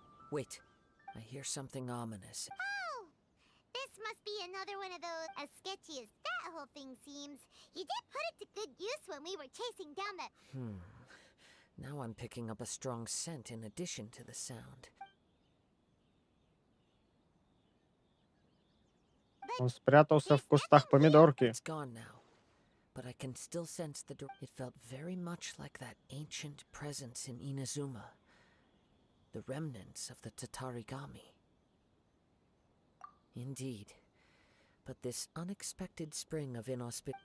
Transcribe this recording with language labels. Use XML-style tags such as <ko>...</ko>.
<en>Wait, I hear something ominous. Oh! This must be another one of those, as sketchy as that whole thing seems. You did put it to good use when we were chasing down that... Now I'm picking up a strong scent in addition to the sound.</en> <ru>Он спрятался в кустах помидорки.</ru> <en>It's gone now, but I can still sense the door. It felt very much like that ancient presence in Inazuma. The remnants of the Tatarigami. Indeed. But this unexpected spring of inauspicious...</en>